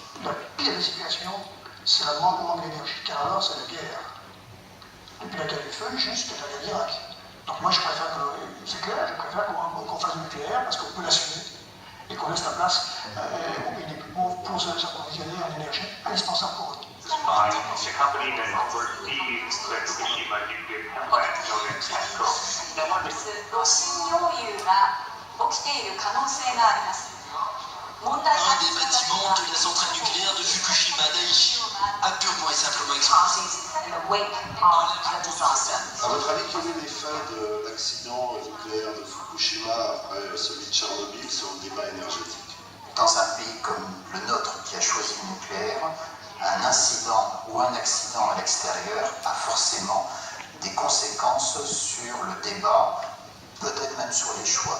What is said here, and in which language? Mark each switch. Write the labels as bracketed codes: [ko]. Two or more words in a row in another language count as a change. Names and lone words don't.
[fr] La pire des situations, c'est le manque d'énergie, car alors c'est la guerre. Depuis la guerre du feu, juste la guerre d'Irak. Donc moi je préfère c'est clair, je préfère qu'on fasse du nucléaire parce qu'on peut l'assumer et qu'on laisse la place aux pays les plus pauvres pour se approvisionner en énergie indispensable pour eux. [en] By the company that oversees the Fukushima nuclear power plant known as TEPCO. [ja] 炉心溶融が起きている可能性があります。問題 [fr] Un des bâtiments de la centrale nucléaire de Fukushima Daiichi a purement et simplement explosé. À votre avis, quel est l'effet de l'accident nucléaire de Fukushima après celui de Tchernobyl sur le débat énergétique? Dans un pays comme le nôtre qui a choisi le nucléaire, un incident ou un accident à l'extérieur a forcément des conséquences sur le débat, peut-être même sur les choix.